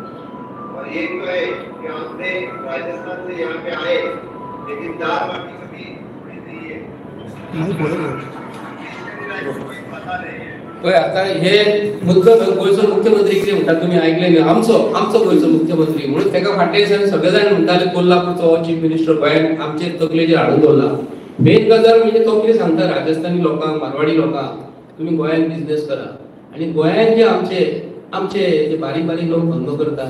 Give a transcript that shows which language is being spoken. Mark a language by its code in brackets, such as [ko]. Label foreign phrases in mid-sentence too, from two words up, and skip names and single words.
[hi] और ये तो है कि आपने राजस्थान से यहाँ पे आए लेकिन दाल बाटी कभी नहीं है, नहीं बोलेंगे पता नहीं है। [kok] पळय आता हे मुद्दम गोंयचो मुख्यमंत्री कितें म्हणटा तुमी आयकले न्ही, आमचो गोंयचो मुख्यमंत्री म्हणून तेका फाटल्या दिसांनी सगळे जाण म्हणटाले कोल्हापूरचो [en] chief minister [kok] गोंयांत आमचे तकलेचेर हाडून दवरला. मेन गजाल म्हणजे तो कितें सांगता राजस्थानी लोकांक मारवाडी लोकांक तुमी गोंयांत बिझनेस करा आनी गोंयांत जे आमचे जे बारीक बारीक लोक धंदो करतात.